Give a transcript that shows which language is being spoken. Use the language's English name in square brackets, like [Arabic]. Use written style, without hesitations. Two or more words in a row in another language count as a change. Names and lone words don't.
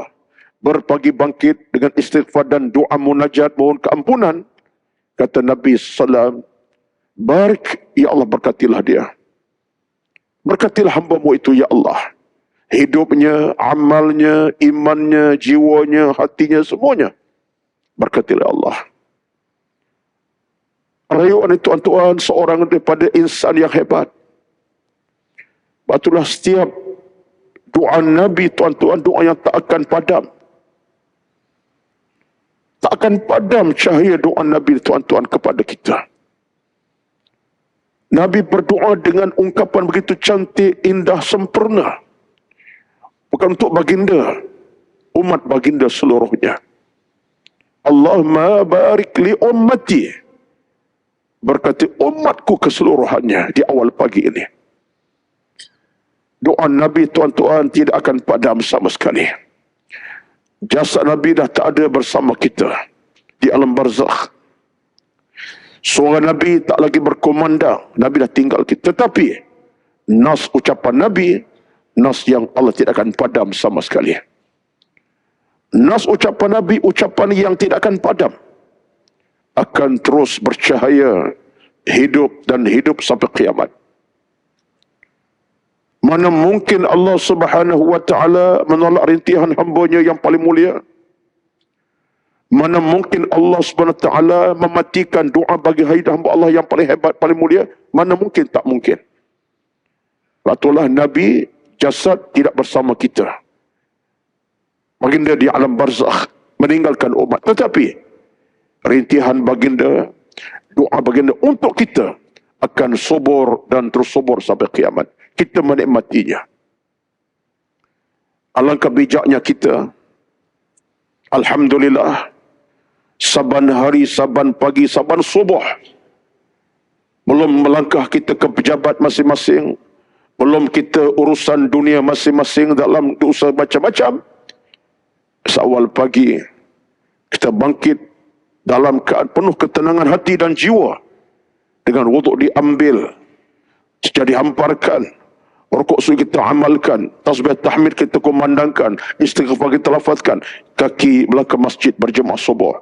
[Malay] Berpagi bangkit dengan istighfar dan doa munajat mohon keampunan. Kata Nabi SAW, [Arabic] بارك يا الله, [Malay] berkatilah dia. Berkatilah hamba-Mu itu ya Allah. Hidupnya, amalnya, imannya, jiwanya, hatinya, semuanya. Berkatilah Allah. Rayuan itu tuan-tuan, seorang daripada insan yang hebat. Itulah setiap doa Nabi tuan-tuan, doa yang tak akan padam. Tak akan padam cahaya doa Nabi tuan-tuan kepada kita. Nabi berdoa dengan ungkapan begitu cantik, indah, sempurna. Bukan untuk baginda, umat baginda seluruhnya. [Arabic] اللهم بارك لأمتي. [Malay] Berkati umatku keseluruhannya di awal pagi ini. Doa Nabi tuan-tuan tidak akan padam sama sekali. Jasad Nabi dah tak ada bersama kita di alam barzakh. Suara Nabi tak lagi berkumandang. Nabi dah tinggal kita. Tetapi nas ucapan Nabi, nas yang Allah tidak akan padam sama sekali. Nas ucapan Nabi, ucapan yang tidak akan padam. Akan terus bercahaya, hidup dan hidup sampai kiamat. Mana mungkin Allah [Arabic] سبحانه وتعالى [Malay] menolak rintihan hamba-Nya yang paling mulia? Mana mungkin Allah [Arabic] سبحانه وتعالى [Malay] mematikan doa bagi hamba Allah yang paling hebat, paling mulia? Mana mungkin? Tak mungkin. Itulah Nabi, jasad tidak bersama kita. baginda di alam barzakh, meninggalkan umat. Tetapi rintihan baginda, doa baginda untuk kita akan subur dan terus subur sampai kiamat. Kita menikmatinya. Alangkah bijaknya kita, alhamdulillah, saban hari, saban pagi, saban subuh, belum melangkah kita ke pejabat masing-masing, belum kita urusan dunia masing-masing dalam usaha macam-macam, seawal pagi kita bangkit dalam keadaan penuh ketenangan hati dan jiwa, dengan wuduk diambil, jadi hamparkan, rukuk sujud kita amalkan, tasbih tahmid kita kumandangkan, istighfar kita lafazkan, kaki melangkah masjid berjemaah subuh.